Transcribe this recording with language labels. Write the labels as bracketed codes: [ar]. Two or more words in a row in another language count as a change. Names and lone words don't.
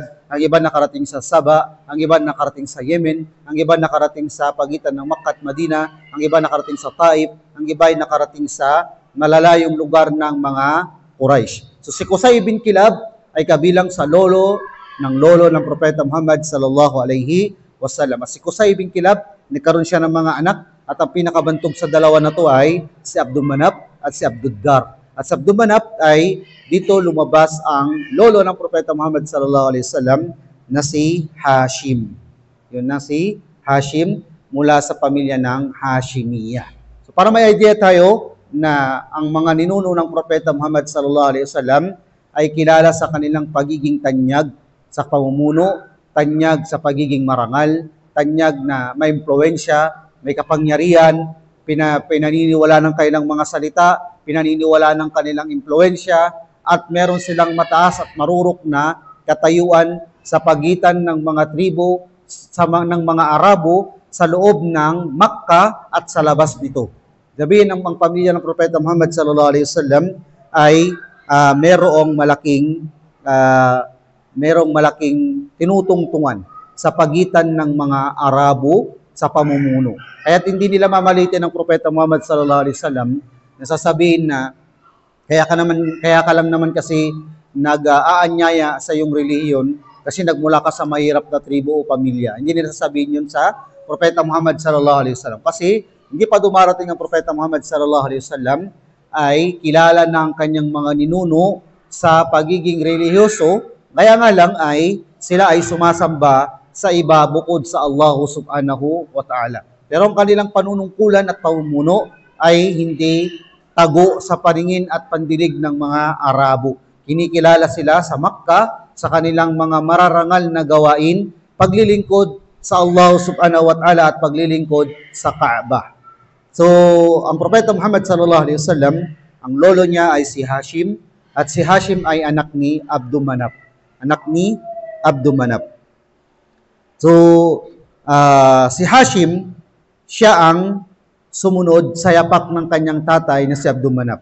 [tl] Ang iba nakarating sa Saba, ang iba nakarating sa Yemen, ang iba nakarating sa pagitan ng Makkah at Madina, ang iba nakarating sa Taif, ang iba ay nakarating sa malalayong lugar ng mga Quraysh. So si Qusay bin Kilab ay kabilang sa lolo ng Propeta Muhammad [ar] صلى الله عليه وسلم. [tl] At si Qusay bin Kilab, nagkaroon siya ng mga anak, at ang pinakabantog sa dalawa na to ay si Abdul Manaf at si Abduddar. At sa Abdul Manaf ay dito lumabas ang lolo ng Propeta Muhammad [ar] صلى الله عليه وسلم [tl] na si Hashim. Yun na si Hashim mula sa pamilya ng Hashimiyah. So para may idea tayo na ang mga ninuno ng Propeta Muhammad [ar] صلى الله عليه وسلم [tl] ay kilala sa kanilang pagiging tanyag sa pamumuno, tanyag sa pagiging marangal, tanyag na may impluwensya, may kapangyarihan, pinaniniwala ng kanilang mga salita, pinaniniwala ng kanilang impluwensya, at meron silang mataas at marurok na katayuan sa pagitan ng mga tribo ng mga Arabo sa loob ng Makkah at sa labas nito. Sabihin ang pamilya ng Propeta Muhammad [ar] صلى الله عليه وسلم [tl] ay merong malaking tinutungtungan sa pagitan ng mga Arabo sa pamumuno. Kaya't hindi nila mamalitin ng Propeta Muhammad [ar] صلى الله عليه وسلم [tl] na sasabihin na kaya ka lang naman kasi nag-aanyaya sa iyong relihiyon kasi nagmula ka sa mahirap na tribo o pamilya. Hindi nila sasabihin yun sa Propeta Muhammad [ar] صلى الله عليه وسلم. [tl] Kasi hindi pa dumarating ang Propeta Muhammad [ar] صلى الله عليه وسلم [tl] ay kilala ng kanyang mga ninuno sa pagiging relihiyoso, kaya nga lang ay sila ay sumasamba sa iba bukod sa Allah [ar] سبحانه وتعالى. [tl] Pero ang kanilang panunungkulan at pamumuno ay hindi tago sa paningin at pandinig ng mga Arabo. Kinikilala sila sa Makkah sa kanilang mga mararangal na gawain, paglilingkod sa Allah [ar] سبحانه وتعالى [tl] at paglilingkod sa Kaaba. So, ang Propeta Muhammad [ar] صلى الله عليه وسلم, [tl] ang lolo niya ay si Hashim, at si Hashim ay anak ni Abdul Manaf. Anak ni Abdul Manaf. So, si Hashim, siya ang sumunod sa yapak ng kanyang tatay na si Abdul Manaf.